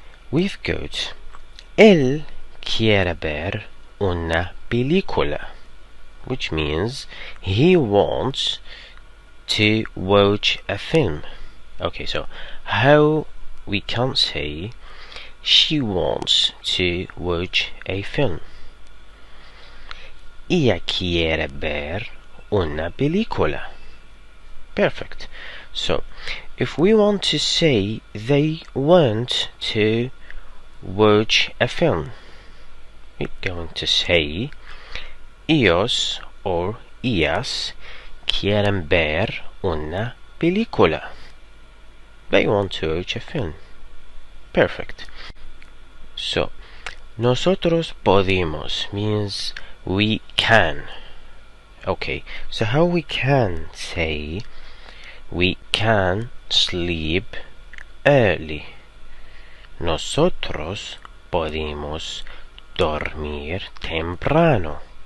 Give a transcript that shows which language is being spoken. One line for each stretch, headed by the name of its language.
English: We've got
Spanish: él quiere ver una película,
English: which means he wants to watch a film. Okay, so how we can say she wants to watch a film?
Spanish: Ella quiere ver una película.
English: Perfect. So if we want to say they want to watch a film, we're going to say
Spanish: ellos or ellas quieren ver una película.
English: They want to watch a film. Perfect. So
Spanish: nosotros podemos
English: means we can. Okay, so how we can say we can sleep early?
Spanish: Nosotros podemos dormir temprano.